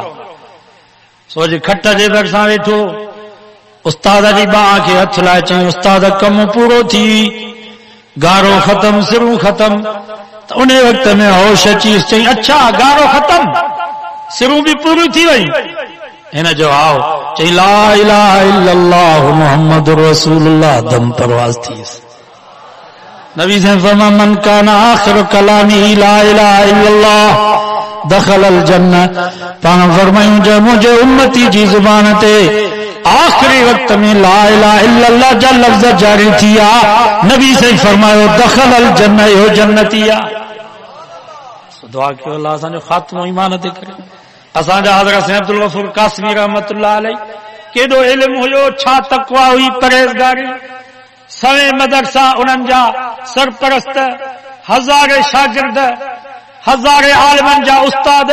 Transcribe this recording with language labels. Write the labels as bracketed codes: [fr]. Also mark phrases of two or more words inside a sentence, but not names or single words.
[sd] सो अॼु खट जे भरिसां वेठो, उस्ताद जी बाह खे हथ लाइ चई उस्ताद कमु पूरो थी, गारो ख़तम, सिरूं ख़तम। त उन वक़्त में होश अची चई अच्छा गारो ख़तम, सिरूं बि पूरी थी वई। हिन जो आओ चई [ar] لا إله إلا الله محمد رسول الله, [sd] दम परवाज़ थी। नबी साईं फरमा [ar] من كان آخر كلامه لا إله إلا الله دخل الجنة. [sd] पाण फरमायूं जो मुंहिंजे उम्मती जी ज़ुबान ते आखिरी वक्त में [ar] لا إله إلا الله [sd] जा लफ़्ज़ जारी थी आहे, नबी साईं फरमायो [ar] دخل الجنة, [sd] इहो जन्नती आहे। दुआ कयो अल्लाह असांजो ख़ात्मो ईमान ते करे। असांजा हज़रत साईं अब्दुल गफूर कासमी [ar] رحمة الله عليه [sd] केॾो इल्मु हुयो, छा तक़वा हुई, परहेज़गारी, सवे मदरसा, उन्हनि जा सरपरस्त, हज़ारे शागिर्द, हज़ारे आलिमनि जा उस्ताद।